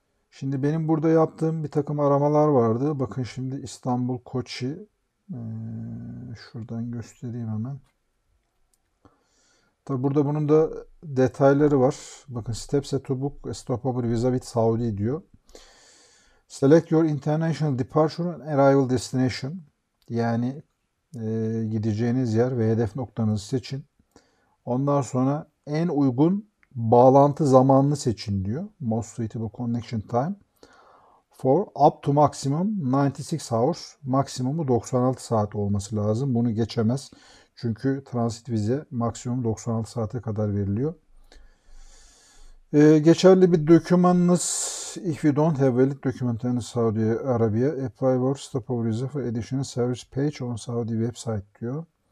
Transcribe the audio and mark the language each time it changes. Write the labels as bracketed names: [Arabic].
[Turkish] Şimdi benim burada yaptığım bir takım aramalar vardı. Bakın şimdi İstanbul, Koçi. Şuradan göstereyim hemen. Tabi burada bunun da detayları var. Bakın, [English] Steps to book a stopover visa with Saudi [Turkish] diyor. [English] Select your international departure and arrival destination. [Turkish] Yani gideceğiniz yer ve hedef noktanızı seçin. Ondan sonra en uygun bağlantı zamanını seçin diyor. [English] Most suitable connection time for up to maximum 96 hours. [Turkish] Maksimumu 96 saat olması lazım. Bunu geçemez. Çünkü transit vize maksimum 96 saate kadar veriliyor. Geçerli bir dokümanınız, [English] if you don't have valid document in Saudi Arabia, apply for stopover visa for additional service page on Saudi website [Turkish] diyor.